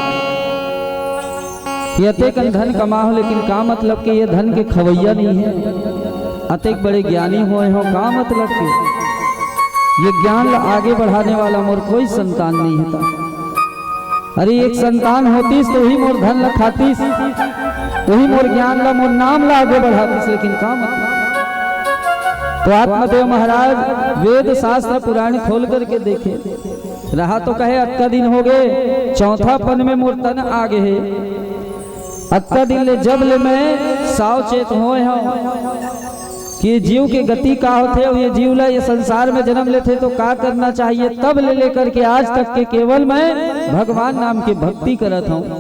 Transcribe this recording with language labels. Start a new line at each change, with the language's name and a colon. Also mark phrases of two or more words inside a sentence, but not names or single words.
Chhattisgarhi: ये अतेकन धन कमाओ, लेकिन का मतलब कि ये धन के खवैया नहीं है, अतेक बड़े ज्ञानी हुए हो, का मतलब कि ये ज्ञान आगे बढ़ाने वाला मोर कोई संतान नहीं है। अरे एक संतान होतीस तो ही मोर धन ला खातीस, वही मोर ज्ञान ला मोर नाम ला आगे बढ़ातीस, लेकिन का मतलब? तो आत्मदेव महाराज वेद शास्त्र पुराण खोल करके देखे रहा तो कहे अक्का दिन हो गए, चौथा पन में मोर तन आगे है। अक्का दिन ले जब ले मैं सावचेत होए हूँ कि जीव के गति का होते और ये जीव ला ये संसार में जन्म लेते तो का करना चाहिए, तब ले लेकर के आज तक के केवल मैं भगवान नाम की भक्ति करत हूँ।